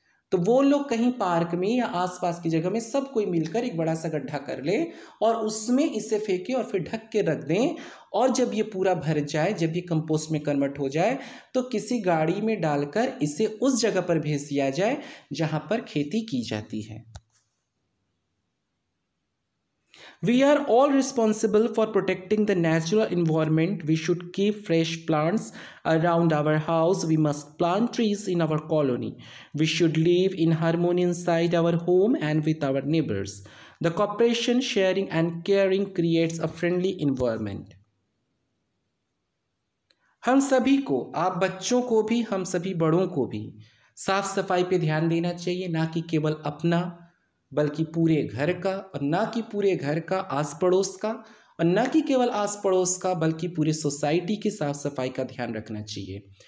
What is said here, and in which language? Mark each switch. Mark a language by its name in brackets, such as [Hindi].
[Hindi] तो वो लोग कहीं पार्क में या आसपास की जगह में सब कोई मिलकर एक बड़ा सा गड्ढा कर ले और उसमें इसे फेंके और फिर ढक के रख दें। और जब ये पूरा भर जाए, जब ये कंपोस्ट में कन्वर्ट हो जाए, तो किसी गाड़ी में डालकर इसे उस जगह पर भेज दिया जाए जहां पर खेती की जाती है। [English] We are all responsible for protecting the natural environment. We should keep fresh plants around our house. We must plant trees in our colony. We should live in harmony inside our home and with our neighbors. The cooperation, sharing, and caring creates a friendly environment. [Hindi] हम सभी को, आप बच्चों को भी, हम सभी बड़ों को भी साफ सफाई पे ध्यान देना चाहिए, ना कि केवल अपना बल्कि पूरे घर का, और ना कि पूरे घर का आस पड़ोस का, और ना कि केवल आस पड़ोस का बल्कि पूरे सोसाइटी की साफ सफाई का ध्यान रखना चाहिए।